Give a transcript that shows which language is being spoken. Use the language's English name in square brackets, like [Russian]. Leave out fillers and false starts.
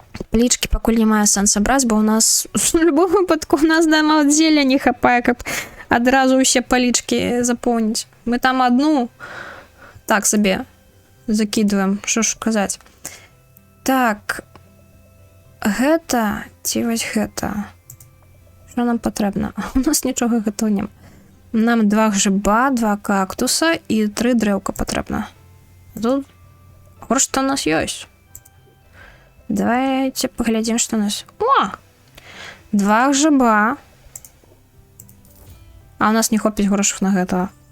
[Belarusian] Палічки пакуль не мае сэнса браць, бо у нас у любом выпадку у нас дома от зелля не хапае, каб адразу усе палічки запоўніць. Мы там одну так сабе закидываем, што ж казаць. Так, гэта ці вось гэта. Што нам патрэбна? У нас нічога гэтага няма. Нам 2 грыба, 2 кактуса і 3 дрэўка патрэбна. Тут што у нас ёсць. [Russian] Давайте поглядим, что у нас. [Belarusian] О! 2 грыба. А у нас не хопіць грошей на гэта.